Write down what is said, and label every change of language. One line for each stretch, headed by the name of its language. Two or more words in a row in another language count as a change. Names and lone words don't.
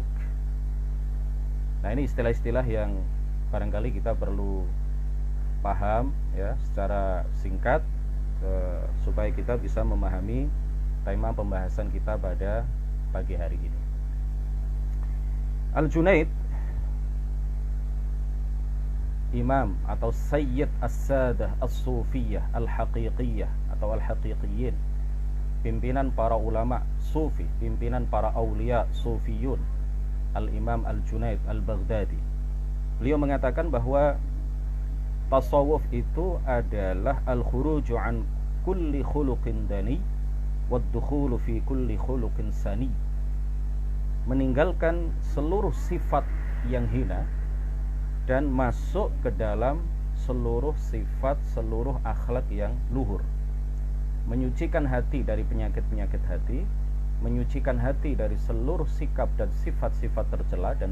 Indonesian: Nah, ini istilah-istilah yang barangkali kita perlu paham ya secara singkat supaya kita bisa memahami tema pembahasan kita pada pagi hari ini. Al-Junaid, imam atau
Arabic: سيد السادة الصوفية الحقيقية
Indonesian: atau al-haqiqiyin, pimpinan para ulama sufi, pimpinan para
Arabic: أولياء صوفيون,
Indonesian: Al-Imam Al-Junaid Al-Baghdadi. Beliau mengatakan bahwa tasawuf itu adalah
Arabic: الخروج عن كل خلق دني والدخول في كل خلق سني.
Indonesian: Meninggalkan seluruh sifat yang hina dan masuk ke dalam seluruh sifat, seluruh akhlak yang luhur. Menyucikan hati dari penyakit-penyakit hati, menyucikan hati dari seluruh sikap dan sifat-sifat tercela dan